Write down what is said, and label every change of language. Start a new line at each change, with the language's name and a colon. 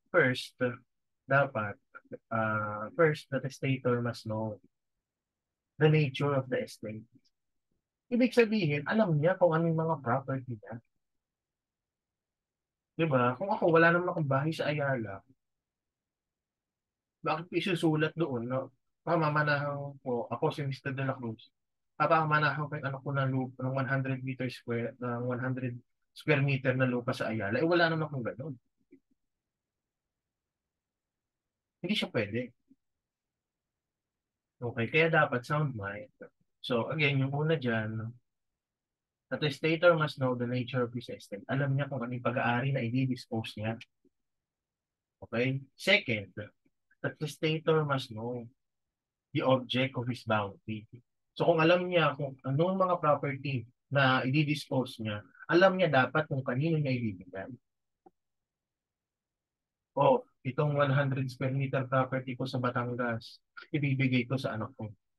English: First, dapat, first, the testator must know the nature of the estate.
Filipino: Ibig sabihin, alam niya kung ano yung mga property niya. Di ba? Kung ako, wala naman akong bahay sa Ayala, bakit ko isusulat doon, no? Pamamanahan ko, ako si Mr. De La Cruz, papamanahan ko yung anak ko ng lupa, ng 100 meter square, ng 100 square meter na lupa sa Ayala, eh wala naman akong ganun. Hindi siya pwede. Okay, kaya dapat sound mind.
English: So, again,
Filipino: yung una dyan,
English: the testator must know the nature of his estate.
Filipino: Alam niya kung ano yung pag-aari na i-dispose niya. Okay?
English: Second, the testator must know the object of his bounty.
Filipino: So kung alam niya kung anong mga property na i-dispose niya, alam niya dapat kung kanino niya ibibigay. O, itong 100 square meter property ko sa Batangas, ibibigay ko sa anak ko.